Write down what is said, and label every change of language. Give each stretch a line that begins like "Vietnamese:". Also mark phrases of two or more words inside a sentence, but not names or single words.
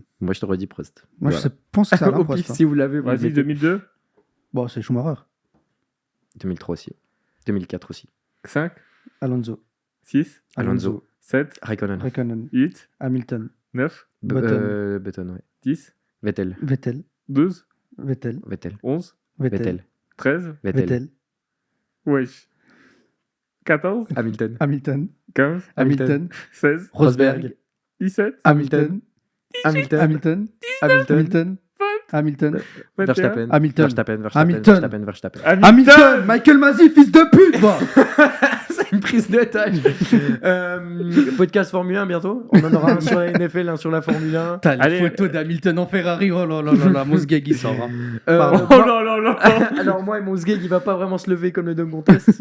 French: Moi, je t'aurais dit Prost. Moi, Voilà. je pense que c'est Alain Au Prost. pif, hein. si vous l'avez, vous le Vas-y, mettez. 2002. Bon, c'est Schumacher. 2003 aussi. 2004 aussi. 5, Alonso. 6, Alonso. 7, Raikkonen. Raikkonen. 8, Hamilton. 9, Button. ouais. 10, Vettel. Vettel. 12, Vettel. 11, Vettel. 13, Vettel. wesh. 14, Hamilton. Hamilton. 15, Hamilton. 16, Rosberg. 17, Hamilton. Hamilton. Hamilton. Hamilton. Hamilton. Hamilton. 21. Verstappen. Hamilton. Verstappen. Hamilton. Verstappen. Hamilton. Michael Masi, fils de pute, va. C'est une prise d'otage. Podcast Formule 1 bientôt. On en aura un sur la NFL, un sur la Formule 1. T'as les Allez. photos d'Hamilton en Ferrari. Oh là là là là, mon sgeg, il sort. hein. Euh, Oh là là là. Alors moi, mon sgeg, il va pas vraiment se lever comme le Dunk Contest.